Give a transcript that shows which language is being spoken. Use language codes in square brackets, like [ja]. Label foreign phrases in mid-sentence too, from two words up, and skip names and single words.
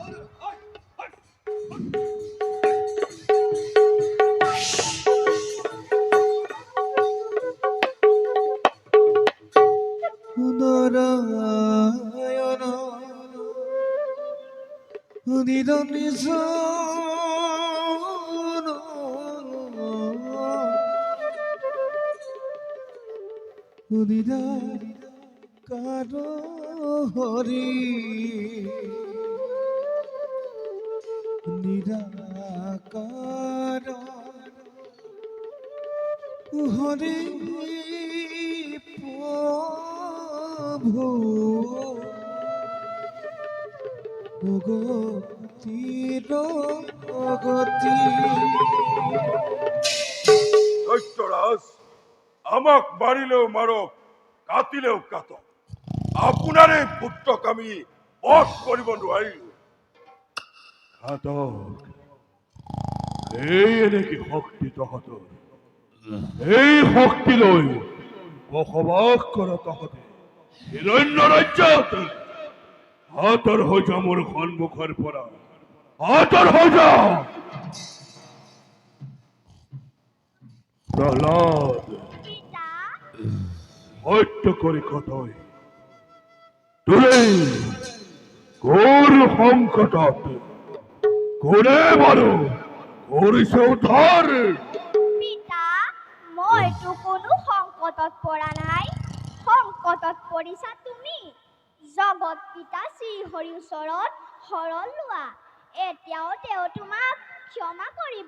[as] নারায়ণ নিরাকার হরি নিরাকার হরি প্রভু অগতির অগতি। দৈত্যৰাজ, আমাক মাৰিলেও মাৰক, কাটিলেও কাটক, আপোনাৰ এই পুত্ৰক আমি বধ কৰিব নোৱাৰিলো। ঘাতক, এই নেকি শক্তি তহঁতৰ? এই শক্তি লৈ বসবাস কৰ তহঁতে হিৰণ্য ৰাজ্যত। আঁতৰ হৈ যা মোৰ সন্মুখৰ পৰা, আঁতৰ হৈ যা। প্রহ্লাদ, পিতা সত্য করে কথয় তোরে ঘোর সংকটত কোনে বাৰু কৰিছে উদ্ধাৰ। পিতা মইতো কোনো সংকটত পৰা নাই, সংকটত পৰিছা তুমি। জগত পিতা শ্ৰীহৰিৰ ওচৰত শৰণ লোৱা, এতিয়াও তেওঁ তোমাক ক্ষমা কৰিব।